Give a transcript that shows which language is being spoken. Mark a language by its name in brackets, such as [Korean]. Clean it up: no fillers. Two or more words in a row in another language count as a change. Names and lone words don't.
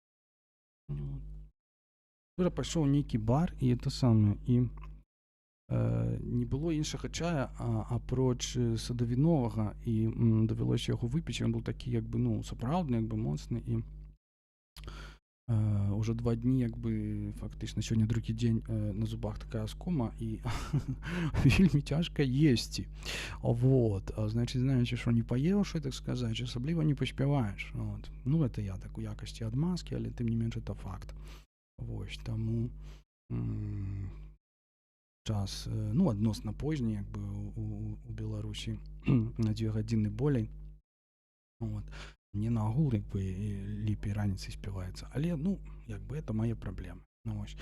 [Belarusian] Пайшоў нейкі бар, і это самае, і не было іншага чая апроч садавіновага, і давялося яго выпіць. Ён быў такі як бы сапраўдны, як бы моцны, [Ukrainian] і Уже 2 дні, якби фактично сьогодні другий день на зубах така оскома і вельми тяжко їсти. Вот. Значить, знаючи, що не поївши, так сказати, особливо не поспіваєш. От. Ну, це я так у якості відмазки, але тим не менше це факт. Ось, тому час, ну, відносно поздній, якби у Білорусі на 2 години болей. [Belarusian] От. Мне на агул якби ліпей раніцей співається. [Ukrainian] Але, ну, якби це мої проблеми. Ну, ось.